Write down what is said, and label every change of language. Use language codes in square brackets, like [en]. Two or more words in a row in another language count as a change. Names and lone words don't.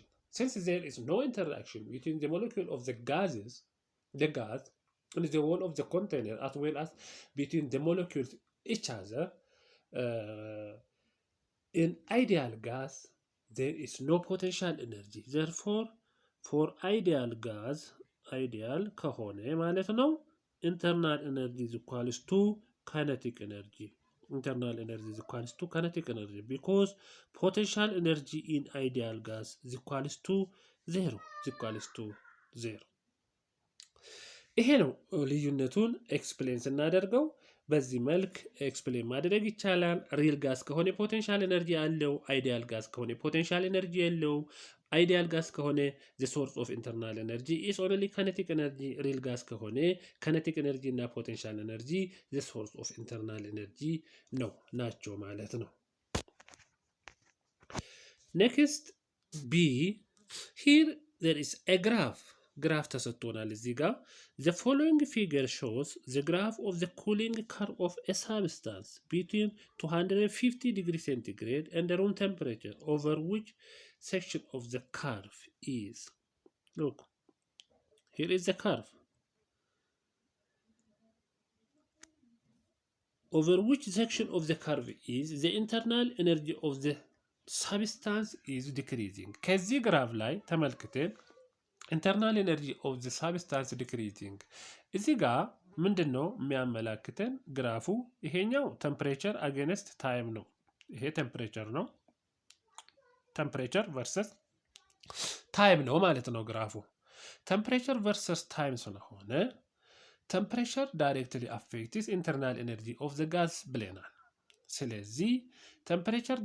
[en] Since there is no interaction between the molecule of the gas and the wall of the container as well as between the molecules each other, in ideal gas there is no potential energy. Therefore for ideal [am] ከሆነ ማለት ነው [en] internal energy is equals to kinetic energy. Internal energy is equals to kinetic energy because potential energy in ideal gas is equals to 0. [am] ይሄ ነው ልዩነቱን ኤክስፕሌን ስናደርገው በዚህ መልክ ኤክስፕሌን ማድረግ ይቻላል። [en] real gas [am] ከሆነ [en] potential energy [am] አለው፣ [en] ideal gas [am] ከሆነ [en] potential energy [am] የለው። [en] ideal gas [am] ከሆነ [en] the source of internal energy is only kinetic energy. real gas ከሆነ kinetic energy እና potential energy the source of internal energy [am] ናቸው ማለት ነው። [en] next B, here there is a graph [am] ተሰጥቶናል እዚህ ጋር [en] the following figure shows the graph of the cooling curve of a substance between 250 degrees centigrade and the room temperature over which section of the curve is. Look, here is the curve over which section of the curve is the internal energy of the substance is decreasing. [am] ከዚህ ግራፍ ላይ ተመልክተን [en] internal energy of the substance decreasing [am] እዚህ ጋር ምንድን ነው የሚያመላክተን ግራፉ? ይሄኛው [en] temperature against time [am] ነው። ይሄ ቴምፕሬቸር ነው፣ [en] temperature versus time [am] ነው ማለት ነው ግራፉ። [en] temperature versus ታይም ስለሆነ temperature directly affects internal energy of the gas [am] ብለናል። ስለዚህ [en] ቴምፕሬቸር